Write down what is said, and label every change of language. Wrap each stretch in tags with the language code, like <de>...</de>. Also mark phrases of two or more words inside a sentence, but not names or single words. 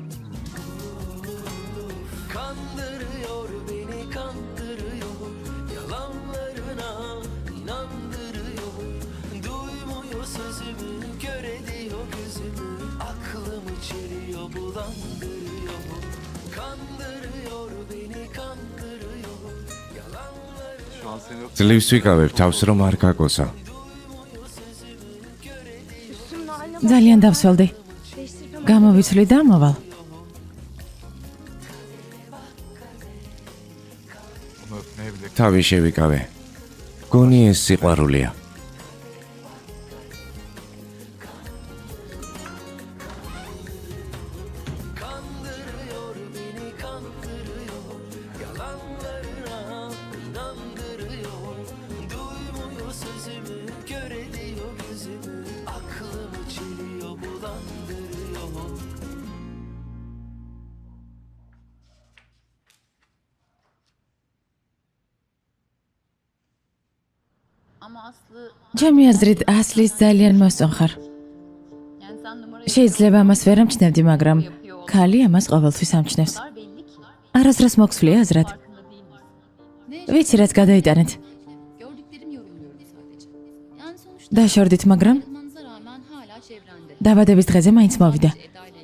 <tr>Kandırıyor beni kandırıyor, yalanlarına inandırıyor. Duymuyor sözümü, kör ediyor gözümü, aklımı çeliyor, bulandırıyor. Kandırıyor beni kandırıyor, yalanlarına. şu an seni</tr> <ka>ძლივს ვიკავებ თავს რომ არ გაგოსა.</ka> <tr>Üstümün haline bak.</tr> <ka>ძალიან დავსველდი.</ka> <tr>Değiştirmem.</tr> <ka>გამოვიცვლი და მოვალ.</ka> <tr>onu öpmeye bile</tr> <ka>თავი შევიკავე. გონი ეს სიყვარულია.</ka> <tr>Kandırıyor beni kandırıyor, yalanlarına inandırıyor. Duymuyor sözümü, kör ediyor gözümü, aklımı çeliyor, bulandırıyor. Ama Aslı</tr> <ka>ჩემი აზრით ასლის ძალიან მოსწონხარ.</ka> <tr>yani sen numara</tr> <ka>შეიძლება ამას ვერ ამჩნევდი, მაგრამ ქალი ამას ყოველთვის ამჩნევს.</ka> <tr>yapıyorlar belli ki.</tr> <ka>არასდროს მოგვცვლია აზრად.</ka> <tr>Farkında değiliz. Ne</tr> <ka>ვიცი რაც გადაიტანეთ.</ka> <tr>gördüklerim yorumluyorum sadece. Yani sonuçta</tr> <ka>დაშორდით, მაგრამ</ka> <tr>yapmanıza rağmen hala çevrende.</tr> <ka>დაბადების დღეზე მაინც მოვიდა.</ka> <tr>Eda ile</tr>